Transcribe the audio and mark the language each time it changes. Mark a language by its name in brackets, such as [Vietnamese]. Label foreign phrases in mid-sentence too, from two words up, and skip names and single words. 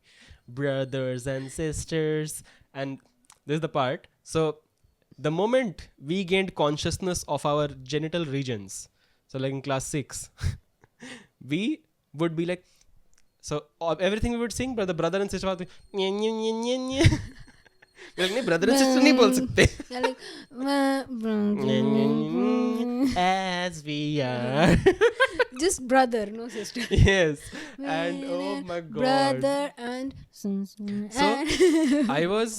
[English] Brothers and sisters. And this is the part. So the moment we gained consciousness of our genital regions, so like in class 6, we would be like, so everything we would sing, but the brother and sister would be, nye, nye, nye, nye, nye. We're like, brother and sister [Hindi] नहीं बोल सकते. [English] They're like, As we are. just brother, no sister. Yes. And oh my god. Brother and So I was,